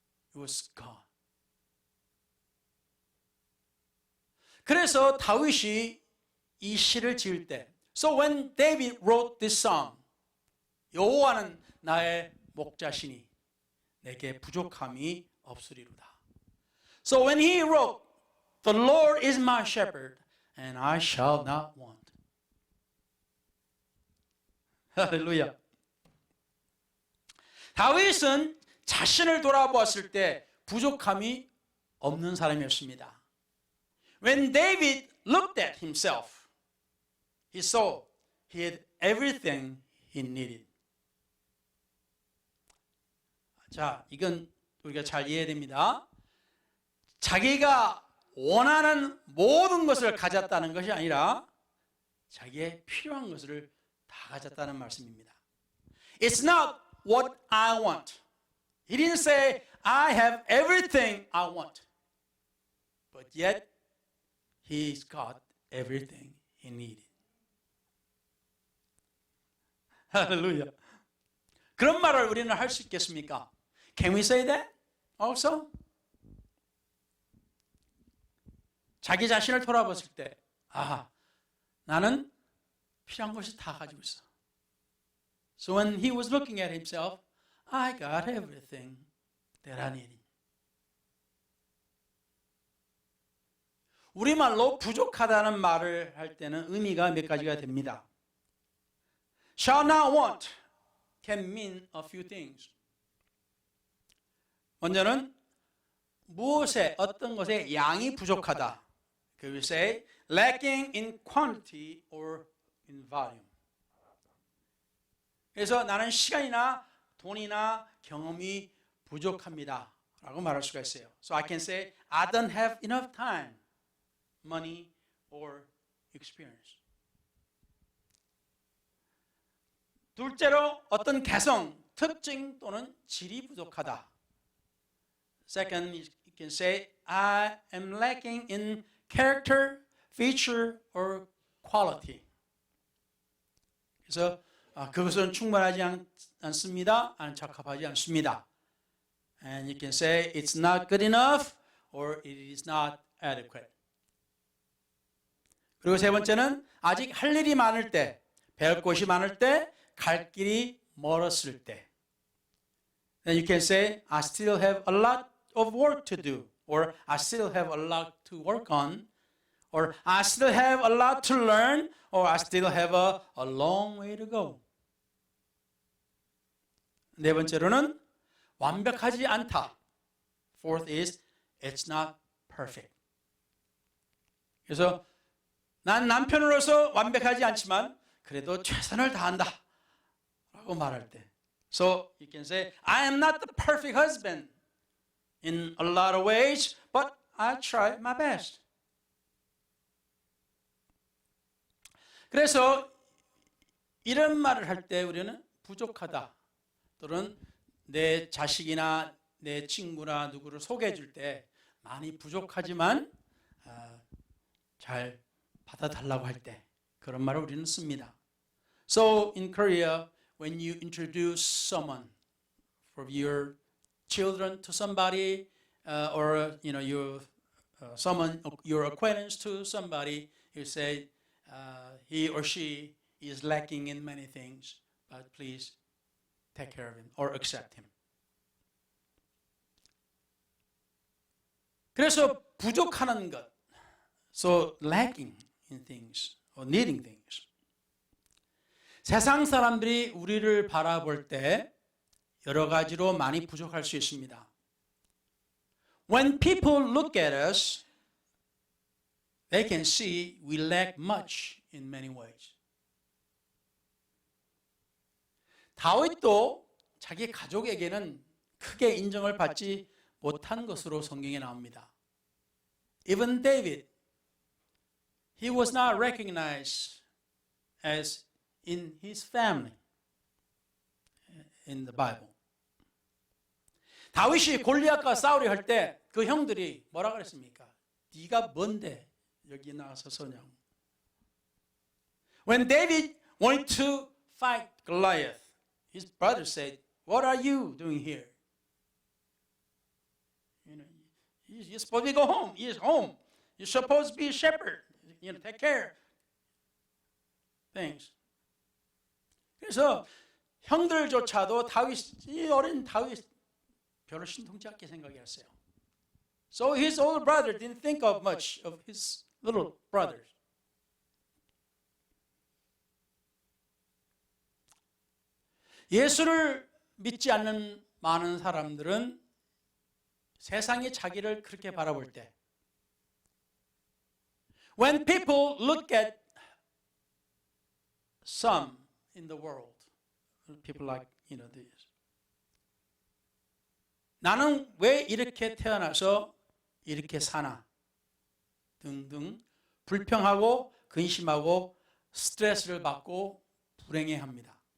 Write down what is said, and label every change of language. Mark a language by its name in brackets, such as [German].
[English] It was God. [Korean] 그래서 다윗이 이 시를 지을 때, [English] so when David wrote this song, [Korean] 여호와는 나의 목자시니 내게 부족함이 없으리로다. [English] So when he wrote, the Lord is my shepherd, and I shall not want. [Korean] 할렐루야. 다윗은 자신을 돌아보았을 때 부족함이 없는 사람이었습니다. [English] When David looked at himself, he saw he had everything he needed. [Korean] 자, 이건 우리가 잘 이해해야 됩니다. 자기가 원하는 모든 것을 가졌다는 것이 아니라 자기의 필요한 것을 다 가졌다는 말씀입니다. [English] It's not what I want. He didn't say, I have everything I want. But yet, he's got everything he needed. [Korean] 할렐루야. 그런 말을 우리는 할 수 있겠습니까? [English] Can we say that also? [Korean] 자기 자신을 돌아봤을 때, 나는 필요한 것이 다 가지고 있어. [English] So when he was looking at himself, I got everything that I needed. [Korean] 우리말로 부족하다는 말을 할 때는 의미가 몇 가지가 됩니다. [English] Shall not want can mean a few things. [Korean] 먼저는 무엇에 어떤 것에 양이 부족하다. [English] 그 will say lacking in quantity or in volume. [Korean] 그래서 나는 시간이나 돈이나 경험이 부족합니다 라고 말할 수가 있어요. [English] So I can say I don't have enough time, money or experience. [Korean] 둘째로 어떤 개성, 특징 또는 질이 부족하다. [English] Second, you can say I am lacking in character, feature or quality. [Korean] 그래서 그것은 충분하지 않습니다. 적합하지 않습니다. [English] And you can say it's not good enough or it is not adequate. [Korean] 그리고 세 번째는 아직 할 일이 많을 때, 배울 곳이 많을 때, 갈 길이 멀었을 때. [English] Then you can say I still have a lot of work to do, or I still have a lot to work on, or I still have a lot to learn, or I still have a long way to go. [Korean] 네 번째로는 완벽하지 않다. [English] Fourth is it's not perfect. [Korean] 그래서 난 남편으로서 완벽하지 않지만 그래도 최선을 다한다 라고 말할 때, [English] so you can say I am not the perfect husband in a lot of ways, but I tried my best. [Korean] 그래서 이런 말을 할 때 우리는 부족하다 또는 내 자식이나 내 친구나 누구를 소개해 줄 때 많이 부족하지만 잘 받아달라고 할 때 그런 말을 우리는 씁니다. [English] So in Korea, when you introduce someone for your children to somebody, or someone your acquaintance to somebody, you say he or she is lacking in many things, but please take care of him or accept him. [Korean] 그래서 부족하는 것, [English] so lacking in things or needing things. [Korean] 세상 사람들이 우리를 바라볼 때 여러 가지로 많이 부족할 수 있습니다. [English] When people look at us, they can see we lack much in many ways. [Korean] 다윗도 자기 가족에게는 크게 인정을 받지 못한 것으로 성경에 나옵니다. [English] Even David, he was not recognized as in his family in the Bible. [Korean] 다윗이 골리앗과 싸우려 할 때 그 형들이 뭐라 그랬습니까? 네가 뭔데 여기 나와서 서냐고. [English] When David wanted to fight Goliath, his brother said, "What are you doing here? You're supposed to go home. He's home. You're supposed to be a shepherd. Take care things." [Korean] 그래서 형들조차도 이 어린 다윗 별로 신통치 않게 생각했어요. [English] So his older brother didn't think of much of his little brothers. [Korean] 예수를 믿지 않는 많은 사람들은 세상이 자기를 그렇게 바라볼 때, [English] when people look at some in the world, people like this, [Korean] 나는 왜 이렇게 태어나서 이렇게 사나 등등 불평하고 근심하고 스트레스를 받고 불행해합니다.